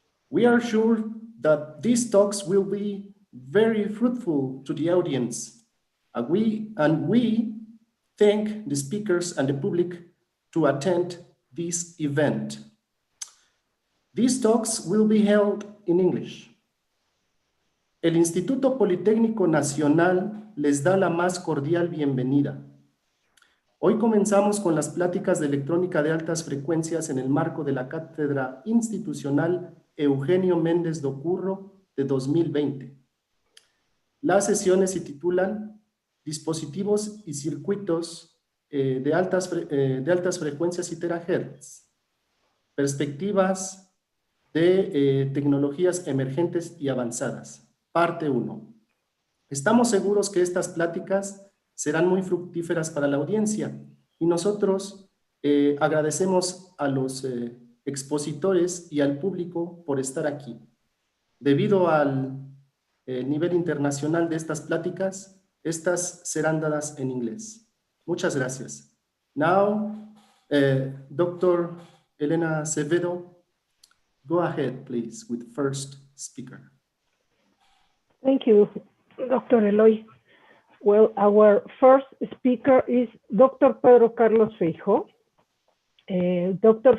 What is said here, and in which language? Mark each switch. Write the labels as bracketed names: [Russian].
[English] We are sure that these talks will be very fruitful to the audience, and we thank the speakers and the public to attend this event. These talks will be held in English. [Spanish] El Instituto Politécnico Nacional les da la más cordial bienvenida. Hoy comenzamos con las pláticas de electrónica de altas frecuencias en el marco de la Cátedra Institucional Eugenio Méndez Docurro de 2020. Las sesiones se titulan Dispositivos y circuitos de altas frecuencias y terahertz, perspectivas de tecnologías emergentes y avanzadas. Parte 1. Estamos seguros que estas pláticas serán muy fructíferas para la audiencia y nosotros agradecemos a los expositores y al público por estar aquí. Debido al nivel internacional de estas pláticas, estas serán dadas en inglés. Muchas gracias. [English] Now, Dr. Elena Acevedo, go ahead, please, with the first speaker. Thank you, Dr. Eloy. Well, our first speaker is Dr. Pedro Carlos Feijó. Dr.